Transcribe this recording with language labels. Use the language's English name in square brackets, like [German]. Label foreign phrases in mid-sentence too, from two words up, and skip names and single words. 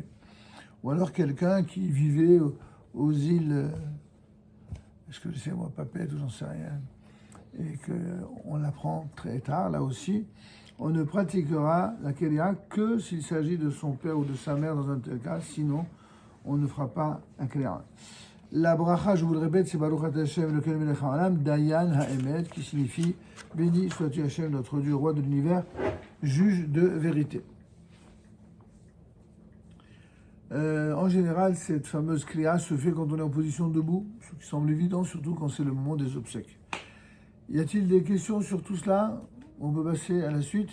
[French] Ou alors quelqu'un qui vivait aux îles, est-ce que je sais moi, Papette ou j'en sais rien, et qu'on l'apprend très tard, là aussi, on ne pratiquera la Kélia que s'il s'agit de son père ou de sa mère dans un tel cas, sinon on ne fera pas la Kélia. La bracha, je vous le répète, c'est [Hebrew] ברוך אתה ה', לא-ל מלך העולם, דיין האמת, [French] qui signifie béni sois-tu Hashem, notre Dieu, roi de l'univers, juge de vérité. En général, cette fameuse Kriya se fait quand on est en position debout, ce qui semble évident, surtout quand c'est le moment des obsèques. Y a-t-il des questions sur tout cela? On peut passer à la suite.